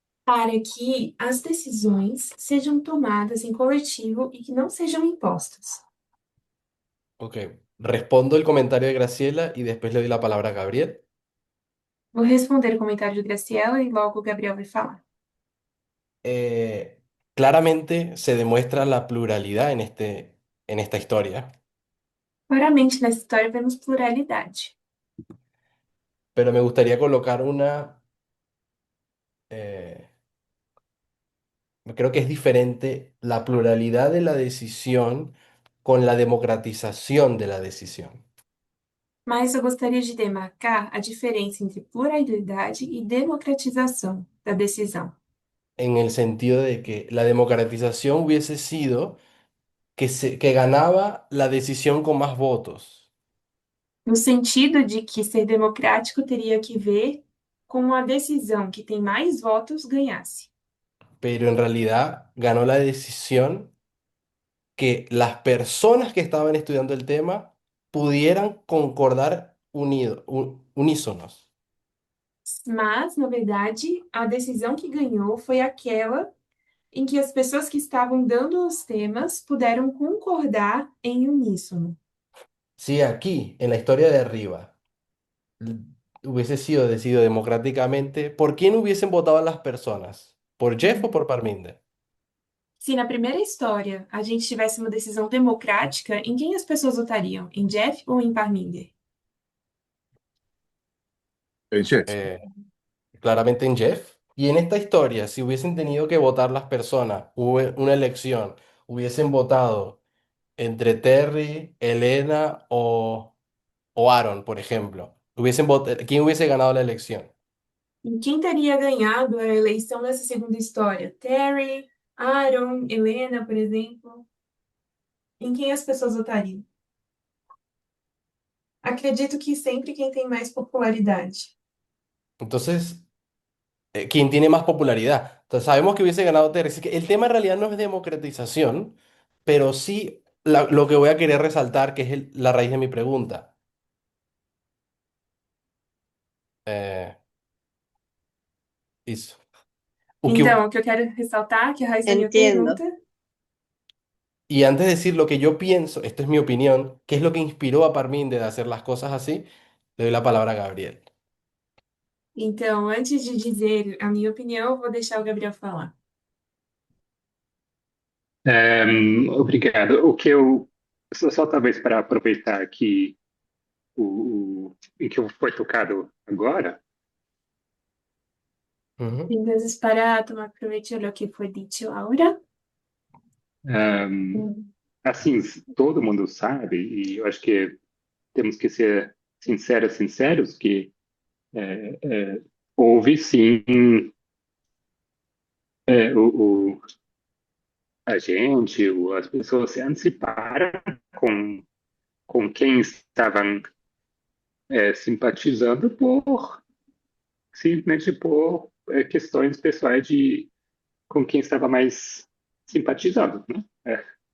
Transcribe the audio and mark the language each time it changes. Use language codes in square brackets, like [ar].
[pt] para que as decisões sejam tomadas em coletivo e que não sejam impostas. [es] Ok, respondo el comentario de Graciela y después le doy la palabra a Gabriel. [pt] Vou responder o comentário de Graciela e logo o Gabriel vai falar. [es] Claramente se demuestra la pluralidad en esta historia, [pt] Claramente, nessa história vemos pluralidade, [es] pero me gustaría colocar eh, creo que es diferente la pluralidad de la decisión con la democratización de la decisión, [pt] mas eu gostaria de demarcar a diferença entre pluralidade e democratização da decisão. [es] en el sentido de que la democratización hubiese sido que ganaba la decisión con más votos, [pt] No sentido de que ser democrático teria que ver com a decisão que tem mais votos ganhasse. [es] pero en realidad ganó la decisión que las personas que estaban estudiando el tema pudieran concordar unísonos. [pt] Mas, na verdade, a decisão que ganhou foi aquela em que as pessoas que estavam dando os temas puderam concordar em uníssono. [es] Si aquí, en la historia de arriba, l- hubiese sido decidido democráticamente, ¿por quién hubiesen votado las personas? ¿Por Jeff o por Parminder? [pt] Se na primeira história a gente tivesse uma decisão democrática, em quem as pessoas votariam? Em Jeff ou em Parminder? [es] El Jeff. Eh, Claramente en Jeff. Y en esta historia, si hubiesen tenido que votar las personas, hubo una elección, hubiesen votado entre Terry, Elena o Aaron, por ejemplo. ¿Quién hubiese ganado la elección? [pt] Em quem teria ganhado a eleição nessa segunda história? Terry, Aaron, Helena, por exemplo? Em quem as pessoas votariam? Acredito que sempre quem tem mais popularidade. [es] Entonces, ¿quién tiene más popularidad? Entonces, sabemos que hubiese ganado Terry. Así que el tema en realidad no es democratización, pero sí lo que voy a querer resaltar, que es la raíz de mi pregunta. [pt] Eh, Isso. O que, Então, o que eu quero ressaltar, que a raiz da minha [es] Entiendo. [pt] pergunta, [es] y antes de decir lo que yo pienso, esto es mi opinión, ¿qué es lo que inspiró a Parminder de hacer las cosas así? Le doy la palabra a Gabriel. [pt] então, antes de dizer a minha opinião, eu vou deixar o Gabriel falar. Obrigado. O que eu só talvez para aproveitar que em que foi tocado agora, Ujú. [es] Entonces, para tomar provecho de lo que fue dicho ahora, [pt] ehm, assim, todo mundo sabe, e eu acho que temos que ser sinceros, que houve sim o a gente, as pessoas se anteciparam com, com quem estavam simpatizando simplesmente por questões pessoais de com quem estava mais simpatizando, né?